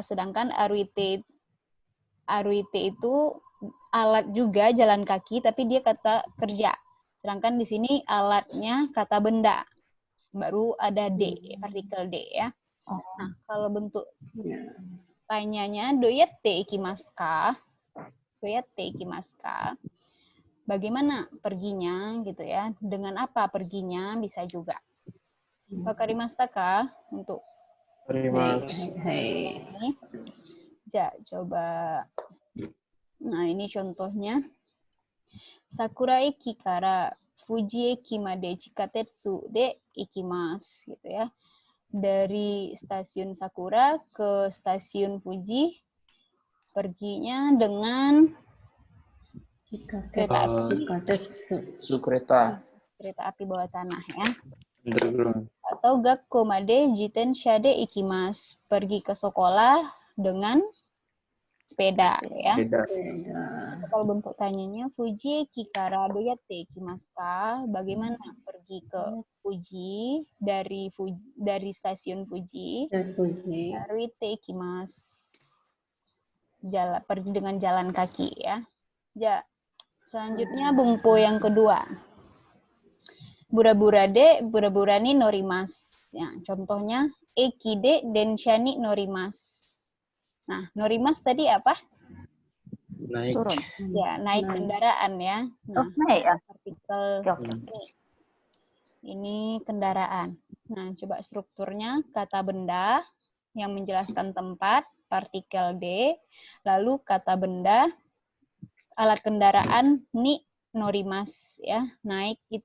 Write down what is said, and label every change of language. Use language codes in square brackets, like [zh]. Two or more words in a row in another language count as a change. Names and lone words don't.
[id] Sedangkan aruite itu alat juga jalan kaki, tapi dia kata kerja. Sedangkan di sini alatnya kata benda. Baru ada D, partikel D ya. Nah, kalau bentuk tanyanya [ja] どうやって行きますか? どうやって行きますか? [id] Bagaimana perginya gitu ya? Dengan apa perginya bisa juga. [ja] 分かりましたか? [id] Untuk ini. Coba. Nah, ini contohnya. [ja] さくら駅から富士駅まで地下鉄で行きます [id] gitu ya. Dari stasiun Sakura ke stasiun Fuji perginya dengan kereta api. Kereta api bawah tanah ya. [ja] Atau 学校まで自転車で行きます, [id] pergi ke sekolah dengan sepeda ya. Kalau bentuk tanyanya [ja] 富士きからどうやって行きますか? [id] Bagaimana pergi ke Fuji dari stasiun Fuji? [ja] 歩いて行きます. [id] Pergi dengan jalan kaki ya. Selanjutnya bungpo yang kedua. [ja] ぶらぶらで、ぶらぶらに乗ります. [id] Ya, contohnya [ja] 駅で電車に乗ります. [id] Nah, norimasu tadi apa? Naik. Turun. Ya, naik kendaraan ya. Nah, naik ya. partikel ini kendaraan. Nah, coba strukturnya kata benda yang menjelaskan tempat, partikel D, lalu kata benda alat kendaraan [ja] に乗ります [id] ya.